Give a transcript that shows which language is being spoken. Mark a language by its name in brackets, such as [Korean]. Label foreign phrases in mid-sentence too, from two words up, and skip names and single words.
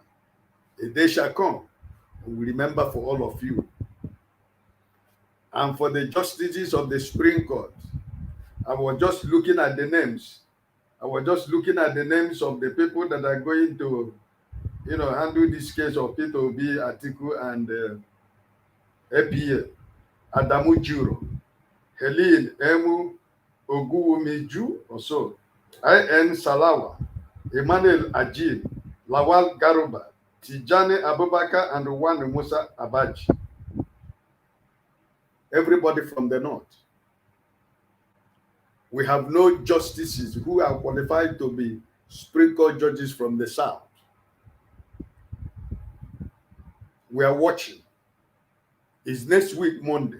[English] A day shall come, and we remember for all of you. And for the justices of the Supreme Court, I was just looking at the names. I was just looking at the names of the people that are going to, handle this case of Peter Obi, Atiku, and APA. Adamu Juro, Helene Emu Oguwumiju, or so, I.N. Salawa, Emmanuel Ajin, Lawal Garuba, Tijani Abubakar, and Ruwan Musa Abaji. Everybody from the north. We have no justices who are qualified to be Supreme Court judges from the south. We are watching. It's next week, Monday.